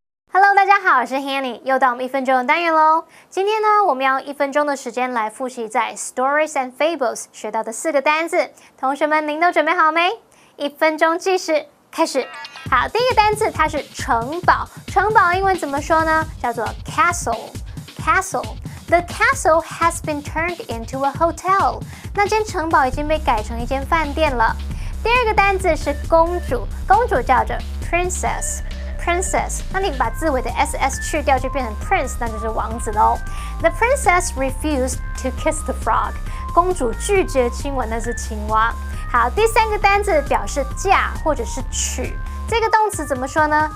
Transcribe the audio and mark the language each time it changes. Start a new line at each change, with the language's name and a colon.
Chinese: Hello， 大家好，我是 Hanny， 又到我们1分钟的单元喽。今天呢，我们要用1分钟的时间来复习在 Stories and Fables 学到的4个单字。同学们，您都准备好没？1分钟计时开始。好，第一个单字它是城堡，城堡英文怎么说呢？叫做
English: castle。The castle has been turned into a hotel。
Chinese: 那间城堡已经被改成一间饭店了。第二个单字是公主，公主叫做 princess。那你把字尾的 ss 去掉，就变成 prince， 那就是王子喽。
English: The princess refused to kiss the frog。
Chinese: 公主拒绝亲吻那只青蛙。好，第三个单字表示嫁或者是娶，这个动词怎么说呢？